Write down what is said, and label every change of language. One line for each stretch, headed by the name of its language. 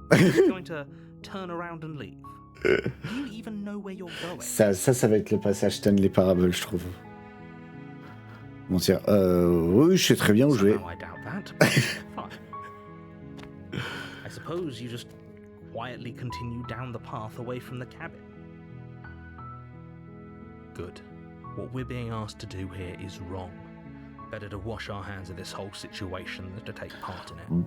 English: You're going to turn around and leave? Do you even know where you're going?
French: Ça va être le passage Stanley Parable, je trouve. Mentir. Oui, je sais très bien où je vais.
English: Somehow I doubt that. but fine. I suppose you just quietly continue down the path away from the cabin. Good. What we're being asked to do here is wrong. Better to wash our hands of this whole situation than to take part in it.